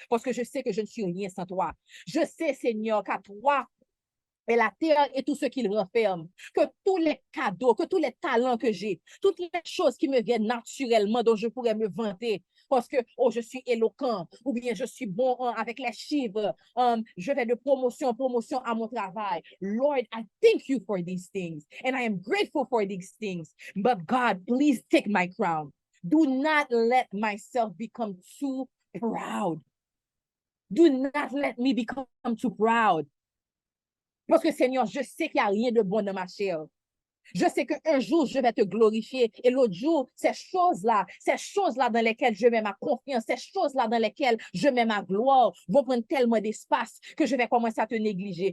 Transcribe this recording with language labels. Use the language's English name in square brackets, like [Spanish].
[French] Parce que je sais que je ne suis rien sans toi. Je sais, Seigneur, qu'à toi, et la terre et tout ce qu'il renferme, que tous les cadeaux, que tous les talents que j'ai, toutes les choses qui me viennent naturellement, dont je pourrais me vanter, parce que, oh, je suis éloquent, ou bien je suis bon avec les chiffres, je vais de promotion en promotion à mon travail. [English] Lord, I thank you for these things, and I am grateful for these things, but God, please take my crown. Do not let myself become too proud. Do not let me become too proud. [French] Parce que Seigneur, je sais qu'il n'y a rien de bon dans ma chair. Je sais qu'un jour, je vais te glorifier et l'autre jour, ces choses-là dans lesquelles je mets ma confiance, ces choses-là dans lesquelles je mets ma gloire vont prendre tellement d'espace que je vais commencer à te négliger.